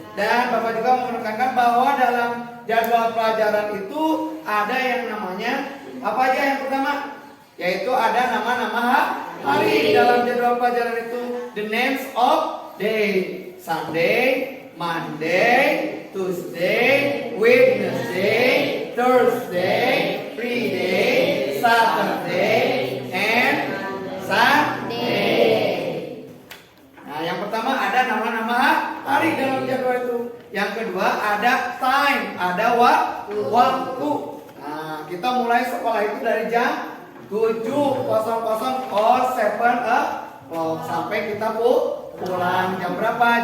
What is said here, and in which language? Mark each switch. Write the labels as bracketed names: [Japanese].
[Indonesian] Dan Bapak juga mau menekankan bahwa dalam jadwal pelajaran itu ada yang namanya apa aja yang pertama? Yaitu ada nama-nama hari dalam jadwal pelajaran itu. [English] The names of day: Sunday, Monday, Tuesday, Wednesday, Thursday, Friday, Saturday, and Sunday. [Indonesian] Nah, yang pertama ada nama-nama hari dalam jadwal itu. Yang kedua ada time, ada waktu. Nah, kita mulai sekolah itu dari jam 7.00 or 7 sampai kita pulang jam berapa?